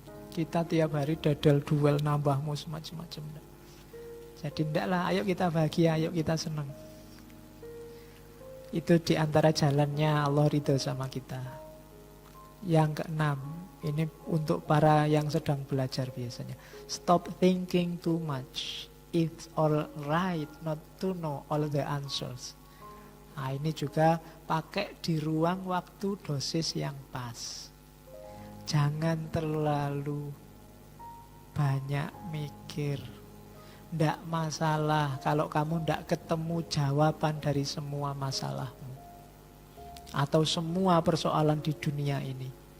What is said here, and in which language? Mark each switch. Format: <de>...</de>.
<id>Kita tiap hari dadal duel nambahmu semacam-macam. Jadi ndaklah, ayo kita bahagia, ayo kita senang. Itu diantara jalannya Allah ridho sama kita. Yang keenam, ini untuk para yang sedang belajar biasanya.</id> <en>Stop thinking too much. It's all right not to know all the answers.</en> <id>Nah, ini juga pakai di ruang waktu dosis yang pas. Jangan terlalu banyak mikir. Ndak masalah kalau kamu ndak ketemu jawaban dari semua masalahmu atau semua persoalan di dunia ini.</id>